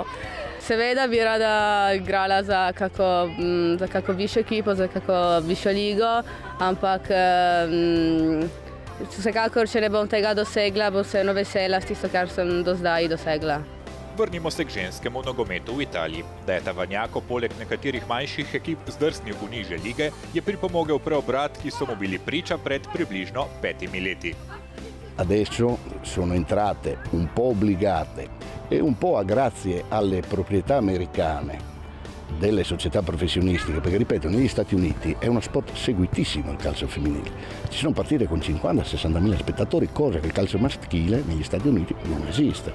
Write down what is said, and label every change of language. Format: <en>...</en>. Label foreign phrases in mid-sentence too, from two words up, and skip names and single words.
<sl>Seveda bi rada igrala za kako višjo ekipo, za kako višjo ligo, ampak vsekakor, če ne bom tega dosegla, bom vseeno vesela s tisto, kar sem do zdaj dosegla. Vrnimo se k ženskemu nogometu v Italiji. Da je Tavanjako poleg nekaterih manjših ekip zdrsnil v nižje lige, je pripomogel preobrat, ki so mu bili priča pred približno 5 leti.</sl> <it>Adesso sono entrate un po' obbligate e un po' grazie alle proprietà americane delle società professionistiche, perché ripeto, negli Stati Uniti è uno sport seguitissimo il calcio femminile. Ci sono partite con 50-60 mila spettatori, cosa che il calcio maschile negli Stati Uniti non esiste.</it>